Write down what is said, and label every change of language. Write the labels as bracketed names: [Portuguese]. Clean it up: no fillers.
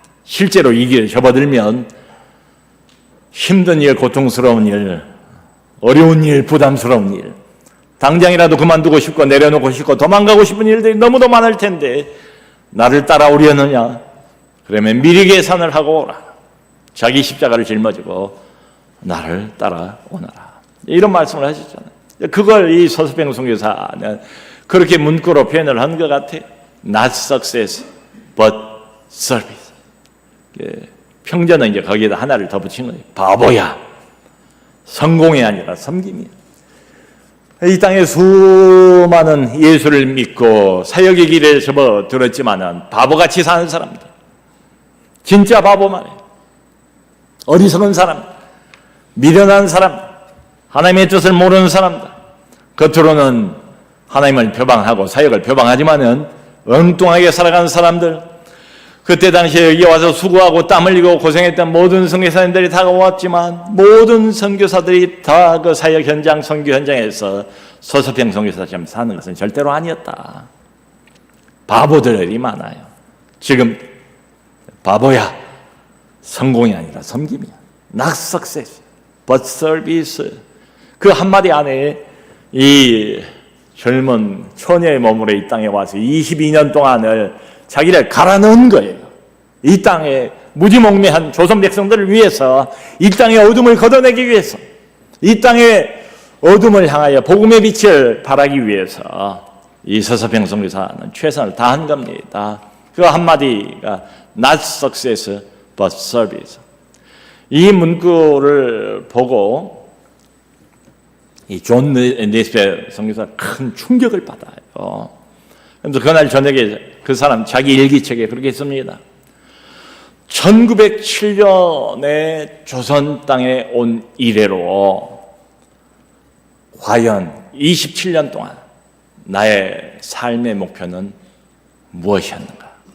[Korean] 실제로 이 길을 접어들면 힘든 일, 고통스러운 일, 어려운 일, 부담스러운 일, 당장이라도 그만두고 싶고 내려놓고 싶고 도망가고 싶은 일들이 너무도 많을 텐데 나를 따라오려느냐? 그러면 미리 계산을 하고 오라. 자기 십자가를 짊어지고 나를 따라오너라. 이런 말씀을 하셨잖아요. 그걸 이 서서평 선교사는 그렇게 문구로 표현을 한 것 같아요. [English] Not success, but service. [Korean] 평전은 이제 거기에다 하나를 더 붙인 거예요. 바보야. 성공이 아니라 섬김이야. 이 땅에 수많은 예수를 믿고 사역의 길에 접어들었지만은 바보같이 사는 사람들, 진짜 바보 말이에요. 어리석은 사람, 미련한 사람, 하나님의 뜻을 모르는 사람들, 겉으로는 하나님을 표방하고 사역을 표방하지만은 엉뚱하게 살아가는 사람들, 그때 당시에 여기 와서 수고하고 땀 흘리고 고생했던 모든 선교사님들이 다가왔지만 모든 선교사들이 다 그 사역 현장, 선교 현장에서 서서평 선교사처럼 사는 것은 절대로 아니었다. 바보들이 많아요. 지금 바보야. 성공이 아니라 섬김이야. [English] Not success, but service. [Korean] 그 한마디 안에 이 젊은 처녀의 몸으로 이 땅에 와서 22년 동안을 자기를 갈아 넣은 거예요. 이 땅에 무지몽매한 조선 백성들을 위해서, 이 땅의 어둠을 걷어내기 위해서, 이 땅의 어둠을 향하여 복음의 빛을 발하기 위해서 이 서서평 선교사는 최선을 다한 겁니다. [English] 그 한마디가 Not success, but service. [Korean] 이 문구를 보고 이 존 네스페 선교사가 큰 충격을 받아요. 그래서 그날 저녁에 그 사람 자기 일기책에 그렇게 씁니다. 1907년에 조선 땅에 온 이래로 과연 27년 동안 나의 삶의 목표는 무엇이었는가?